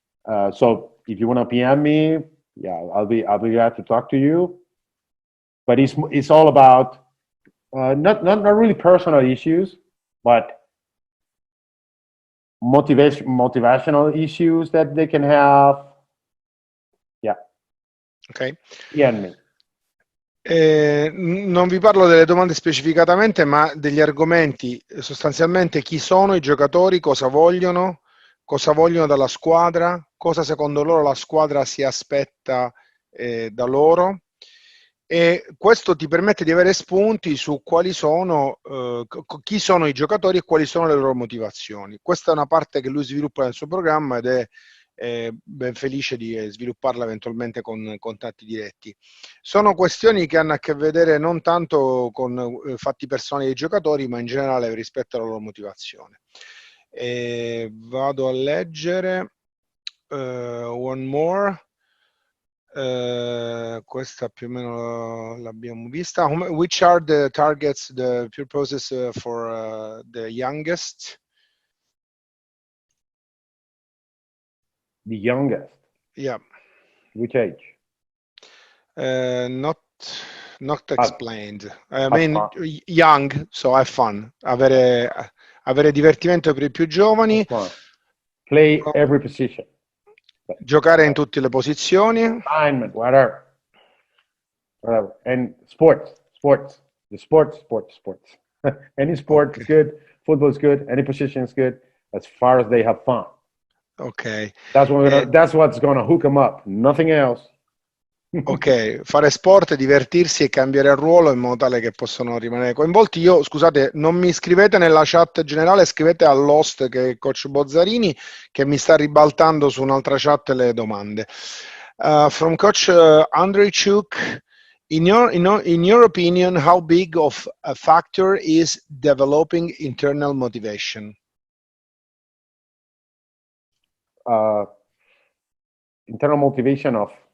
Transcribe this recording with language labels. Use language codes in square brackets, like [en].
[en] So if you want to PM me, yeah, I'll be glad to talk to you. But it's all about not really personal issues, but motivational issues that they can have. Yeah. Ok. PM me. [it] Non vi parlo delle domande specificatamente, ma degli argomenti, sostanzialmente chi sono i giocatori, cosa vogliono dalla squadra, cosa secondo loro la squadra si aspetta da loro, e questo ti permette di avere spunti su quali sono, chi sono i giocatori e quali sono le loro motivazioni. Questa è una parte che lui sviluppa nel suo programma ed è ben felice di svilupparla eventualmente con contatti diretti. Sono questioni che hanno a che vedere non tanto con fatti personali dei giocatori, ma in generale rispetto alla loro motivazione. Vado a leggere [en] one more. [it] Questa più o meno l'abbiamo vista. [en] Which are the targets, the purposes for the youngest? The youngest. Yeah. Which age? Not explained. I Have mean, fun. young, so have fun. [it] Avere divertimento per i più giovani. [en] Have fun. Play every position. [it] Giocare in tutte le posizioni. [en] Alignment, whatever. And sports. The sports. Any sport is good. Football is good. Any position is good, as far as they have fun. Ok. That's what's gonna hook them up. Nothing else. [it] Ok, fare sport, divertirsi e cambiare il ruolo in modo tale che possano rimanere coinvolti. Io, scusate, non mi scrivete nella chat generale, scrivete all'host che è il coach Bozzarini, che mi sta ribaltando su un'altra chat le domande. [en] From coach Andreychuk, in your opinion, how big of a factor is developing internal motivation? Internal motivation of.